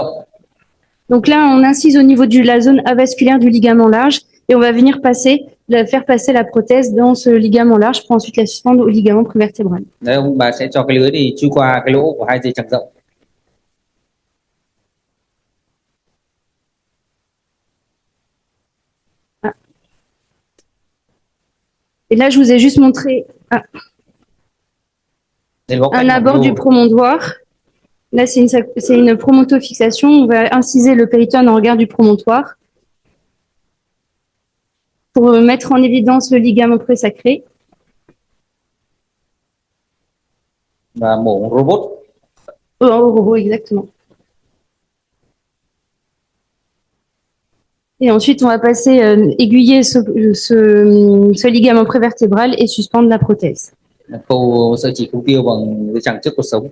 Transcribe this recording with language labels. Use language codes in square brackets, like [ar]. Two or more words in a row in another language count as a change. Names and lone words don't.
[fr] Donc là, on incise au niveau de la zone avasculaire du ligament large et on va venir faire passer la prothèse dans ce ligament large pour ensuite la suspendre au ligament prévertébral. [vi] Đấy, ông bà sẽ cho cái lưới đi chui qua cái lỗ của hai dây chằng rộng. Ah. [fr] Et là, je vous ai juste montré. Ah. Un abord du promontoire. Là, c'est une promontofixation. On va inciser le péritoine en regard du promontoire pour mettre en évidence le ligament présacré. [vi] Và mổ robot. [fr] Au robot, exactement. Et ensuite, on va passer aiguiller ce ligament prévertébral et suspendre la prothèse. [vi] Khâu sợi chỉ khâu tiêu bằng dây chằng trước cột sống.